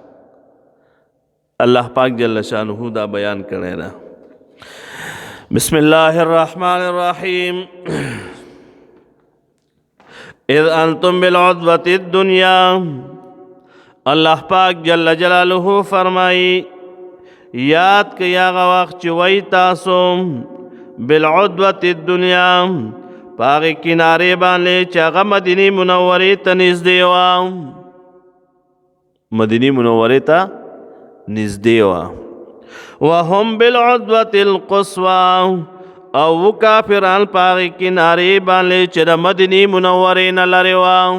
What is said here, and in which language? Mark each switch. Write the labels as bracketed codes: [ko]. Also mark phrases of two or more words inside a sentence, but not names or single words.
[ps] الله پاک [ar] جل شانه [ps] دا بیان کړی ده. [ar] بسم الله الرحمن الرحیم. اذ انتم بالعدوة الدنیا، [ps] الله پاک [ar] جل جلاله [ps] فرمائی یاد کئی آغا وقت چی وی تاسو [ar] بالعدوة الدنیا [ps] پاغی کنارے باندې چې هغه مدینی منورې ته نږدې وه، مدینی منورې ته نږدې وه. [ar] وهم بالعدوة القصوى [ps] او کافران پاغی کنارې باندې چې د مدینی منورې نه لرې وه.